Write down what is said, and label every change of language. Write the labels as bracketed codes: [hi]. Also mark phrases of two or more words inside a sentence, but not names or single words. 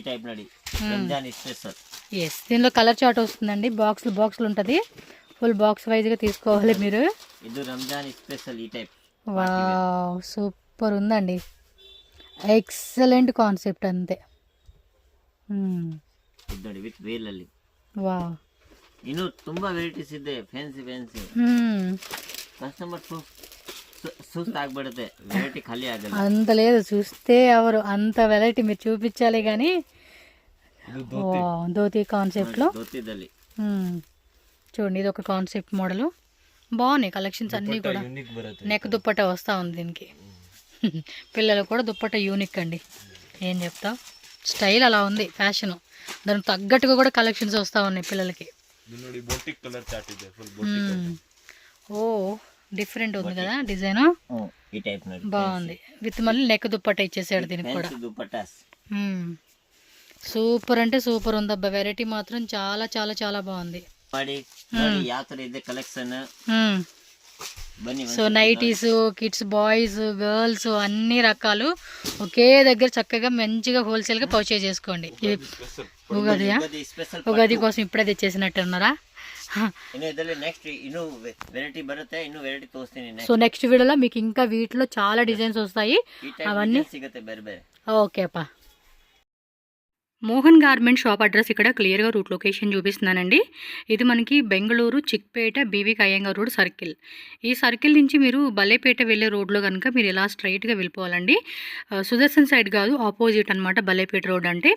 [te] ఎస్, దీనిలో కలర్ చార్ట్ వస్తుందండి. బాక్సులు ఉంటుంది, [en] full box [te] వైజ్గా తీసుకోవాలి మీరు. వావ్, సూపర్ ఉందండి. [en] excellent concept [te] అంతే. వావ్, [kn] ಇನ್ನು ತುಂಬಾ ವೆರೈಟೀಸ್ ಇದೆ. [en] fancy customer [kn] ಸುಸ್ತಾಗ್ಬಿಡುತ್ತೆ, ವೆರೈಟಿ ಖಾಲಿ ಆಗಲ್ಲ. [te] అంత లేదు, చూస్తే ఎవరు అంత వెరైటీ మీరు చూపించాలి కానీ. ధోతి కాన్సెప్ట్లో చూడండి, ఇది ఒక కాన్సెప్ట్ మోడల్. బాగున్నాయి కలెక్షన్స్ అన్నీ కూడా. నెక్ దుప్పట వస్తూ ఉంది దీనికి. పిల్లలు కూడా దుప్పట యూనిక్ అండి, ఏం చెప్తావు. స్టైల్ అలా ఉంది, ఫ్యాషన్. దానికి తగ్గట్టుగా కూడా కలెక్షన్స్ వస్తూ ఉన్నాయి పిల్లలకి. ఓ డిఫరెంట్ ఉంది కదా డిజైన్, బాగుంది. విత్ మళ్ళీ నెక్ దుప్పట ఇచ్చేసాడు దీనికి కూడా. సూపర్ అంటే సూపర్ ఉంది అబ్బా. వెరైటీ మాత్రం చాలా చాలా చాలా బాగుంది. [kn] ಯಾವ ತರ ಇದೆ ಕಲೆಕ್ಷನ್ బన్నీ [te] సో [en] nighties, kids, boys, girls [te] అన్ని రకాలు ఒకే దగ్గర చక్కగా మంచిగా హోల్సేల్గా పర్చేజ్ చేసుకోండి. ఇది ఉగాదియా? ಸ್ಪೆಷಲ್ ఉగాది కోసం ఇప్పుడే తెచ్చేసినట్టున్నారా? [kn] ಇನ್ನು ಇದರಲ್ಲಿ ನೆಕ್ಸ್ಟ್ ಇನ್ನೂ ವೆರೈಟಿ ಬರುತ್ತೆ, ಇನ್ನೂ ವೆರೈಟಿ ತೋರಿಸ್ತೀನಿ. [te] సో నెక్స్ట్ వీడియోలో మీకు ఇంకా వీటిలో చాలా డిజైన్స్ వస్తాయి. [kn] ಈ ಟೈಪ್ [te] అవన్నీ [kn] ಸಿಗುತ್ತೆ ಬೇರೆ ಬೇರೆ. [te] ఓకే అప్ప. మోహన్ గార్మెంట్ షాప్ అడ్రస్ ఇక్కడ క్లియర్గా [en] route location [te] చూపిస్తున్నానండి. ఇది మనకి బెంగళూరు చిక్పేట బీవీ కయ్యంగార్ రోడ్ సర్కిల్. ఈ సర్కిల్ నుంచి మీరు బలేపేట వెళ్ళే రోడ్లో కనుక మీరు ఇలా స్ట్రైట్గా వెళ్ళిపోవాలండి. సుదర్శన్ సైడ్ కాదు, ఆపోజిట్ అనమాట బలేపేట రోడ్ అంటే.